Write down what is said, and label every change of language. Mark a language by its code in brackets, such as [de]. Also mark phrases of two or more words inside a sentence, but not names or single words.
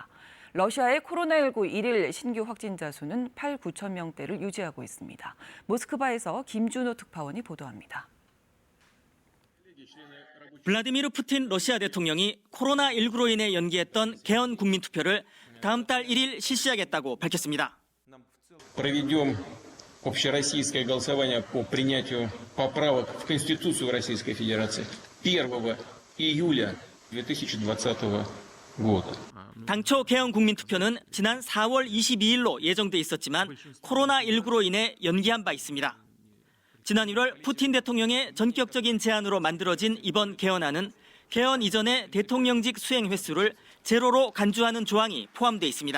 [ko] 러시아의 코로나19 1일 신규 확진자 수는 8, 9천 명대를 유지하고 있습니다. 모스크바에서 김준호 특파원이 보도합니다. 블라디미르 푸틴 러시아 대통령이 코로나19로 인해 연기했던 개헌 국민투표를 다음 달 1일 실시하겠다고 밝혔습니다. [ru] Проведем общероссийское голосование по принятию поправок в Конституцию Российской Федерации 1 июля 2020 года. [ko] 당초 개헌 국민투표는 지난 4월 22일로 예정돼 있었지만 코로나19로 인해 연기한 바 있습니다. 지난 1월 푸틴 대통령의 전격적인 제안으로 만들어진 이번 개헌안은 개헌 이전의 대통령직 수행 횟수를 제로로 간주하는 조항이 포함돼 있습니다.